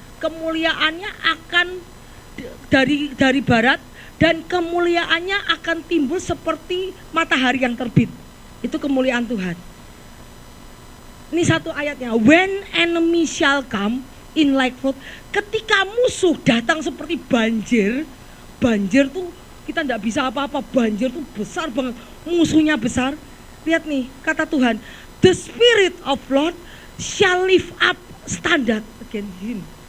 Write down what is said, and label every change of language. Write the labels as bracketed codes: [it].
[id] Kemuliaannya akan dari barat, dan kemuliaannya akan timbul seperti matahari yang terbit. Itu kemuliaan Tuhan. Ini satu ayatnya. [en] When enemy shall come in like flood. [id] Ketika musuh datang seperti banjir. Banjir tuh kita tidak bisa apa-apa. Banjir tuh besar banget. Musuhnya besar. Lihat nih, kata Tuhan. [en] The spirit of Lord shall lift up standard against him.